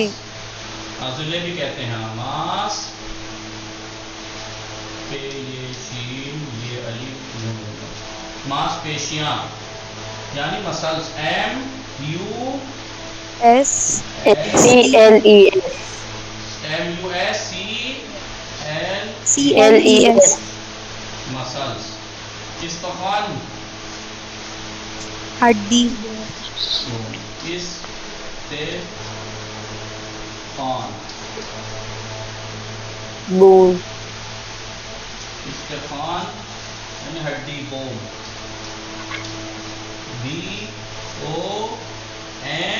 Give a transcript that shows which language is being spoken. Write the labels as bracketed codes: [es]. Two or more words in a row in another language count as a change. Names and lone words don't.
[ur] عضلے بھی کہتے ہیں ماس پہ یہ شین یہ الف نون، ماس پیشیاں یعنی مسلس، [en] M U S C L E S C L C L E S [ur] مسلس، استخوان ہڈی استخوان، بون استخوان یعنی ہڈی، بون، [en] B O N